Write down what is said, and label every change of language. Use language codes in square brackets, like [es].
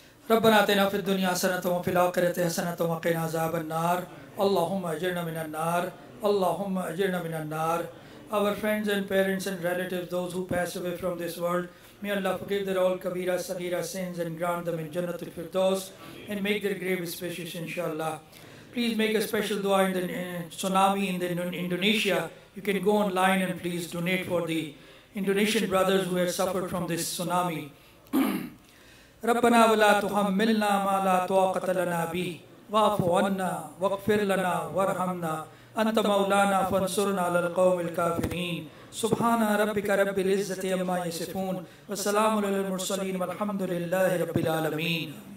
[ar] ربنا آتنا في الدنيا حسنة وفي الآخرة حسنة وقنا عذاب النار اللهم أجرنا من النار اللهم أجرنا من النار. [en] Our friends and parents and relatives, those who pass away from this world, may Allah forgive their all kabira, sagira sins and grant them in Jannatul Firdaus and make their grave spacious, inshallah. Please make a special dua in the tsunami in Indonesia. You can go online and please donate for the Indonesian brothers who have suffered from this tsunami. [ar] ربنا ولا تحملنا ما لا طاقة لنا به واعف عنا واغفر لنا وارحمنا أنت مولانا فانصرنا على القوم الكافرين. سبحان ربك رب العزة عما يصفون وسلام على المرسلين والحمد لله رب العالمين.